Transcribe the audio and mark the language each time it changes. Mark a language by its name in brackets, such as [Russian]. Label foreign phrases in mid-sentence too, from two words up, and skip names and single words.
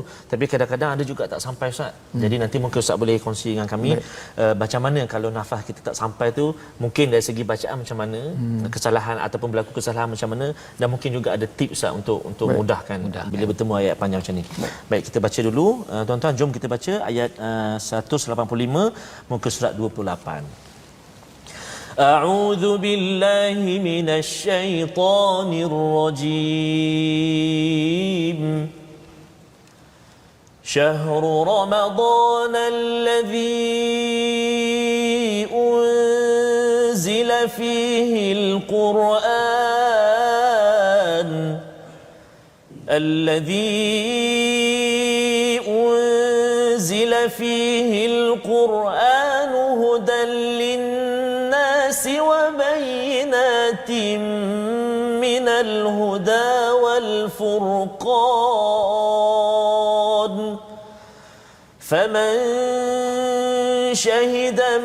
[Malay] Tapi kadang-kadang ada juga tak sampai Ustaz. Jadi nanti mungkin Ustaz boleh kongsi dengan kami macam mana kalau nafas kita tak sampai tu, mungkin dari segi bacaan macam mana, kesalahan ataupun berlaku kesalahan macam mana, dan mungkin juga ada tips Ustaz untuk mudahkan bila bertemu ayat panjang macam ni. Baik, kita baca dulu tuan-tuan, jom kita baca ayat 185 muka surat 28. [Arabic] أعوذ بالله من الشيطان الرجيم. شهر رمضان الذي أنزل فيه al-Qur'an فيه القرآن هدى للناس وبينات من الهدى والفرقان فمن شهد